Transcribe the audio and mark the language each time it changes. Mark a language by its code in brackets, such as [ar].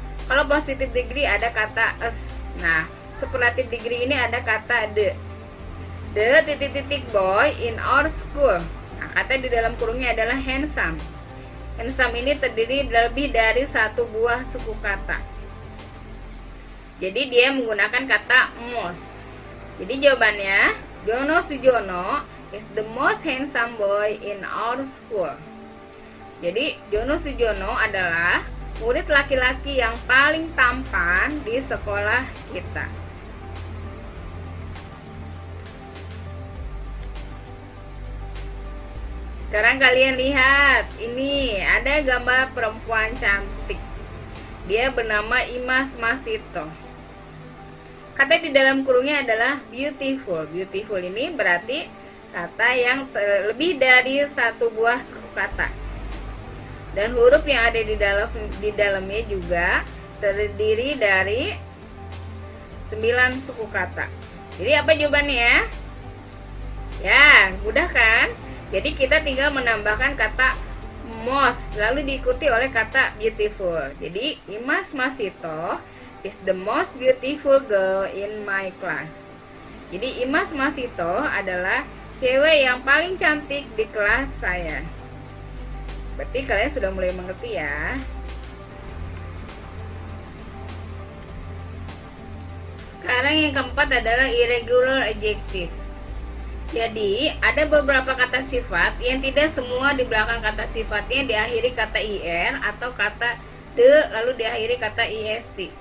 [id] Kalau positive degree ada kata as. Nah, superlative degree ini ada kata the. [en] The titik-titik boy in our school. [id] Nah, kata di dalam kurungnya adalah handsome. Handsome ini terdiri lebih dari 1 buah suku kata. Jadi dia menggunakan kata most. Jadi jawabannya, [en] Jono Sujono is the most handsome boy in our school. [id] Jadi Jono Sujono adalah murid laki-laki yang paling tampan di sekolah kita. Sekarang kalian lihat, ini ada gambar perempuan cantik. Dia bernama Imas Masito. Kata di dalam kurungnya adalah beautiful. Beautiful ini berarti kata yang lebih dari 1 buah suku kata. Dan huruf yang ada di dalamnya juga terdiri dari 9 suku kata. Jadi apa jawabannya? Ya, mudah kan? Jadi kita tinggal menambahkan kata most, lalu diikuti oleh kata beautiful. [en] Jadi Imas Masito is the most beautiful girl in my class. [id] Jadi Imas Masito adalah cewek yang paling cantik di kelas saya. Berarti kalian sudah mulai mengerti ya. Sekarang yang keempat adalah irregular adjective. Jadi, ada beberapa kata sifat yang tidak semua di belakang kata sifatnya diakhiri kata ir atau kata the lalu diakhiri kata ist.